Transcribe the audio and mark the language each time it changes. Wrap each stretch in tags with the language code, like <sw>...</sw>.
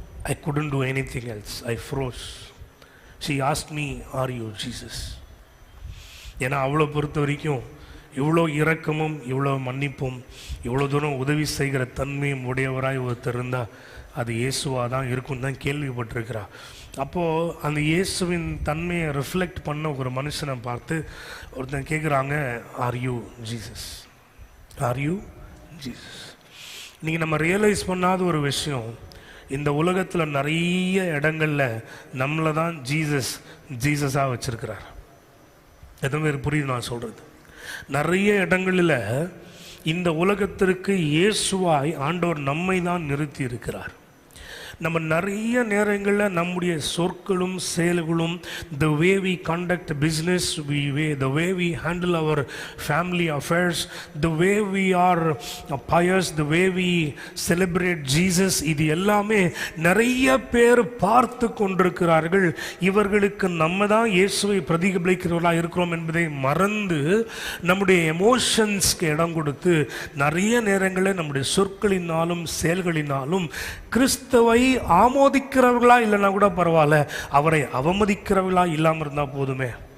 <en>I couldn't do anything else. I froze. She asked me, are you Jesus?</en> <ta>ஏன்னா அவளை பொறுத்த வரைக்கும் இவ்வளோ இரக்கமும் இவ்வளோ மன்னிப்பும் இவ்வளோ தூரம் உதவி செய்கிற தன்மையும் உடையவராய் ஒருத்தர் இருந்தால் அது இயேசுவாக தான் இருக்குன்னு தான் கேள்விப்பட்டிருக்கிறா. அப்போது அந்த இயேசுவின் தன்மையை ரிஃப்ளெக்ட் பண்ண ஒரு மனுஷனை பார்த்து ஒருத்தன் கேட்குறாங்க,</ta> <en>Are you Jesus? Are you Jesus?</en> <ta>இன்றைக்கி நம்ம ரியலைஸ் பண்ணாத ஒரு விஷயம், இந்த உலகத்தில் நிறைய இடங்களில் நம்மளை தான் ஜீசஸாக வச்சுருக்கிறார். எதுவுமே புரியுது நான் சொல்கிறது? நிறைய இடங்களில் இந்த உலகத்திற்கு இயேசுவாய் ஆண்டவர் நம்மை தான் நிறுத்தி இருக்கிறார். நம்ம நிறைய நேரங்களில் நம்முடைய சொற்களும் செயல்களும்,</ta> <en>the way we conduct business, the way we handle our family affairs, the way we are pious, the way we celebrate Jesus,</en> <ta>இது எல்லாமே நிறைய பேர் பார்த்து கொண்டிருக்கிறார்கள். இவர்களுக்கு நம்ம தான் இயேசுவை பிரதிபலிக்கிறவர்களாக இருக்கிறோம் என்பதை மறந்து நம்முடைய எமோஷன்ஸ்க்கு இடம் கொடுத்து நிறைய நேரங்களில் நம்முடைய சொற்களினாலும் செயல்களினாலும் கிறிஸ்துவை ஆமோதிக்கிறவர்களா இல்லைன்னா கூட பரவாயில்ல, அவரை அவமதிக்கிறவர்களா இல்லாமல் இருந்தால் போதுமே.</ta>